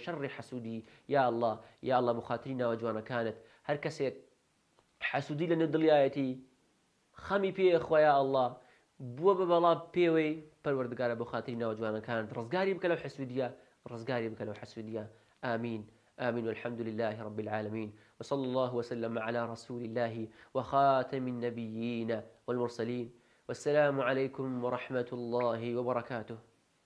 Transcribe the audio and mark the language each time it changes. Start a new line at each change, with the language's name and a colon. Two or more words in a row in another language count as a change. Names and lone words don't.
Central Kurdish: شەڕی حەسوودی
Arabic: یا الله
Central Kurdish: بخاتری ناوە جوانەکانت هەر کەسێک حەسوودی لە نێو دڵیایەتی خەمی پێ خۆیا الله بووە بە بەڵا پێوەی پەروەردگارە بۆ خاتری ناوە جوانەکانت ڕزگاری بکە لەو حەسوودیە ڕزگاری بکە لەو حەسوودیە
Arabic: آمين آمين والحمد لله رب العالمين وصلى الله وسلم على رسول الله وخاتم النبيين والمرسلين والسلام عليكم ورحمة الله وبركاته